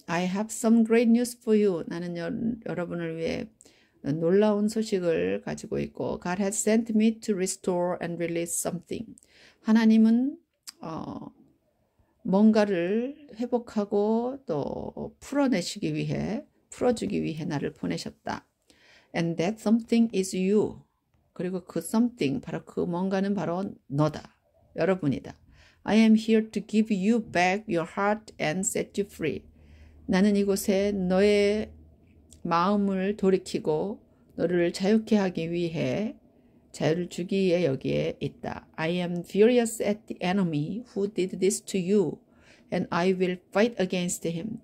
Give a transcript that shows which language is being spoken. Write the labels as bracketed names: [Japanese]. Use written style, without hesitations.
[English] I have some great news for you. [Korean] 나는 여러분을 위해 놀라운 소식을 가지고 있고, [English] God has sent me to restore and release something. [Korean] 하나님은 뭔가를 회복하고 또 풀어주기 위해 나를 보내셨다. [English] And that something is you. [Korean] 그리고 그 something, 바로 그 뭔가는 바로 너다. 여러분이다. [English] I am here to give you back your heart and set you free. [Korean] 나는 이곳에 너의 마음을 돌이키고 너를 자유케 하기 위해, 자유를 주기 위해 여기에 있다. [English] I am furious at the enemy who did this to you, and I will fight against him.